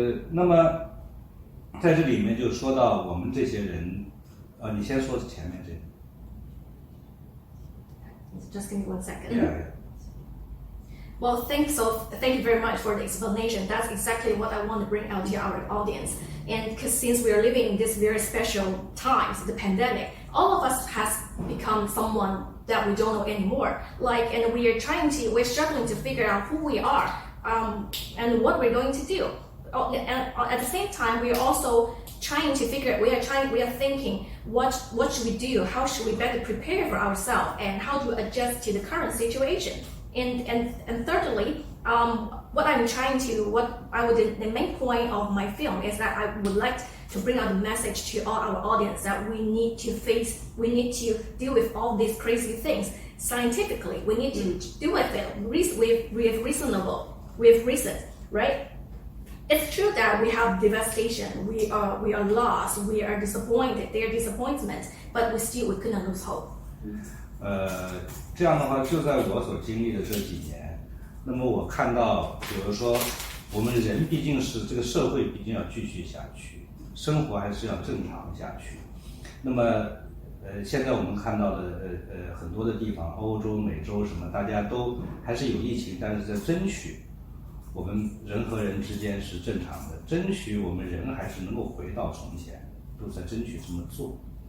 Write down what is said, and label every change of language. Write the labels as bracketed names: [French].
[Chinese] 那么在这里面就说到我们这些人，你先说前面这个。 [English] Just give me 1 second. Yeah. Well, thank you very much for the explanation. That's exactly what I want to bring out to our audience. And because since we are living in this very special times, the pandemic, all of us has become someone that we don't know anymore. And we're struggling to figure out who we are, and what we're going to do. And at the same time, we are also trying to figure. We are thinking, what should we do? How should we better prepare for ourselves, and how to adjust to the current situation? And thirdly, the main point of my film is that I would like to bring out a message to all our audience that we need to deal with all these crazy things scientifically. We need to deal with it with reason, right? It's true that we have devastation, we are lost, we are disappointed, there are disappointments, but we couldn't lose hope. [Chinese] 这样的话，就在我所经历的这几年，那么我看到，比如说，我们人毕竟是这个社会，毕竟要继续下去，生活还是要正常下去。那么，现在我们看到的，很多的地方，欧洲、美洲什么，大家都还是有疫情，但是在争取我们人和人之间是正常的，争取我们人还是能够回到从前，都在争取这么做。